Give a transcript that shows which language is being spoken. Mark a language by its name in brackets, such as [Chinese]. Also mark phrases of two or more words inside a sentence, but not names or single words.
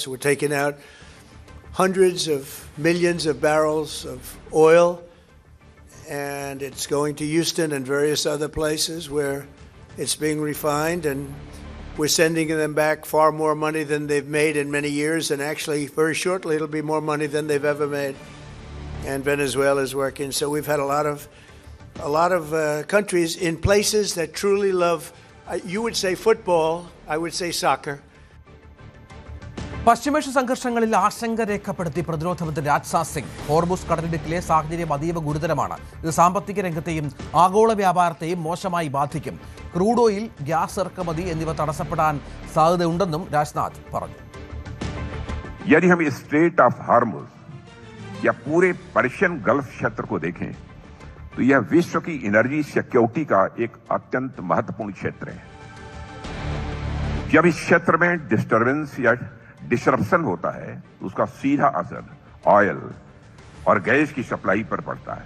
[English] We're taking out hundreds of millions of barrels of oil, and it's going to Houston and various other places where it's being refined, and we're sending them back far more money than they've made in many years, and actually very shortly it'll be more money than they've ever made. And Venezuela is working. So we've had a lot of countries in places that truly love, you would say football, I would say soccer. [Malayalam] പശ്ചിമേഷ്യ സംഘർഷങ്ങളിൽ ആശങ്ക രേഖപ്പെടുത്തി പ്രതിരോധ മന്ത്രി രാജ്നാഥ് സിംഗ്. ഹോർമുസ് കടലിടുക്കിലെ സാഹചര്യം അതീവ ഗുരുതരമാണ്. ഇത് സാമ്പത്തിക രംഗത്തെയും ആഗോള വ്യാപാരത്തെയും മോശമായി ബാധിക്കും. [English] crude oil, [Malayalam] ഗ്യാസ് ഇറക്കുമതി എന്നിവ തടസ്സപ്പെടാൻ സാധ്യതയുണ്ടെന്നും രാജ്നാഥ് പറഞ്ഞു. [Hindi] यदि हम स्ट्रेट ऑफ हार्मुज या पूरे पर्शियन गल्फ क्षेत्र को देखें तो यह विश्व की [English] energy security [Hindi] का एक अत्यंत महत्वपूर्ण क्षेत्र है. जब इस क्षेत्र में डिस्टर्बेंस या डिसरप्शन होता है तो उसका सीधा असर ऑयल और गैस की सप्लाई पर पड़ता है.